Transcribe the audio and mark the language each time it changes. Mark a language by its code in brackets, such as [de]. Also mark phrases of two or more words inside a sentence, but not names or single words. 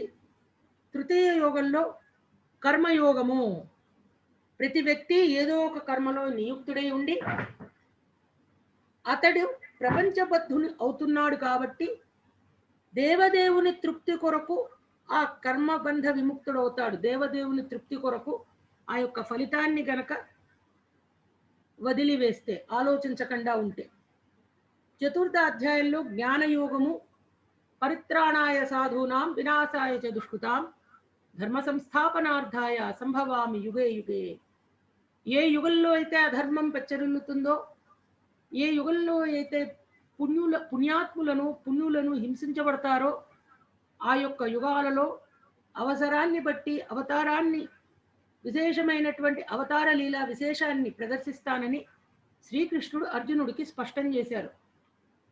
[te] తృతీయ యోగంలో కర్మయోగము, ప్రతి వ్యక్తి ఏదో ఒక కర్మలో నియుక్తుడై ఉండి అతడు ప్రపంచబద్ధుని అవుతున్నాడు కాబట్టి దేవదేవుని తృప్తి కొరకు ఆ కర్మబంధ విముక్తుడవుతాడు. దేవదేవుని తృప్తి కొరకు ఆ యొక్క ఫలితాన్ని గనక వదిలివేస్తే, ఆలోచించకుండా ఉంటే. చతుర్థ అధ్యాయంలో జ్ఞానయోగము, [sa] పరిత్రాణాయ సాధూనాం వినాశాయ చ దుష్కృతాం ధర్మ సంస్థాపనార్థాయ సంభవామి యుగే యుగే. [te] ఏ యుగంలో అయితే అధర్మం పెచ్చరిల్లుతుందో, ఏ యుగంలో అయితే పుణ్యులను హింసించబడతారో, ఆ యొక్క యుగాలలో అవసరాన్ని బట్టి అవతారాన్ని, విశేషమైనటువంటి అవతార లీలా విశేషాన్ని ప్రదర్శిస్తానని శ్రీకృష్ణుడు అర్జునుడికి స్పష్టం చేశారు.